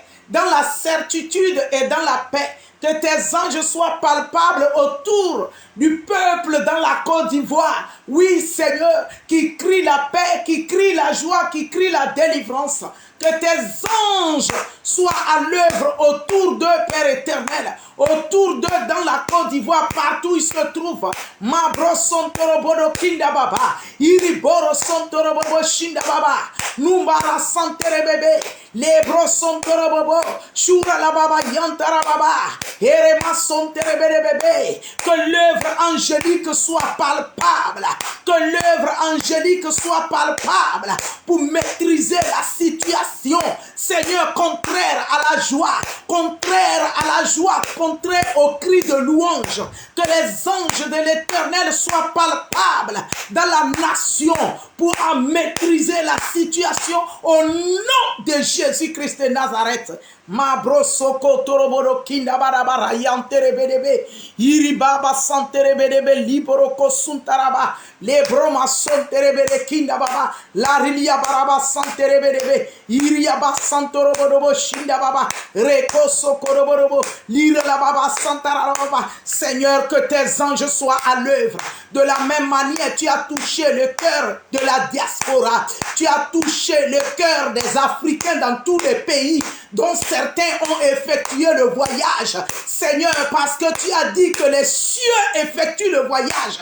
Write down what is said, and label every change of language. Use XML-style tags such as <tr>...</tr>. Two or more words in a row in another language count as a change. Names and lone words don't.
<fr>Dans la certitude et dans la paix. Que tes anges soient palpables autour du peuple dans la Côte d'Ivoire. Oui, Seigneur, qui crie la paix, qui crie la joie, qui crie la délivrance. Que tes anges soient à l'œuvre autour d'eux, Père éternel. Autour d'eux dans la Côte d'Ivoire, partout où ils se trouvent. Mabro son torobodo kinda baba. Iriboro son torobobo shinda baba. Numbara santere bébé. Lebro son torobobo. Shura la baba yantara baba. Erema son terebere bébé. Que l'œuvre angélique soit palpable. Que l'œuvre angélique soit palpable pour maîtriser la situation. Seigneur, contraire à la joie, contraire à la joie, contraire au cri de louange. Que les anges de l'Éternel soient palpables dans la nation pour en maîtriser la situation au nom de Jésus-Christ de Nazareth. Mabro soko torobodo kinda barabara yantere bedebe iribaba santere bedebe liboro kosuntaraba lebroma sontere bede kinda baba la rilia baraba santere bedebe iriaba santorobodo shinda baba reko sokorobodo lire la baba santara baba. Seigneur, que tes anges soient à l'œuvre. De la même manière, tu as touché le cœur de la diaspora. Tu as touché le cœur des Africains dans tous les pays dont certains ont effectué le voyage. Seigneur, parce que tu as dit que les cieux effectuent le voyage.</fr>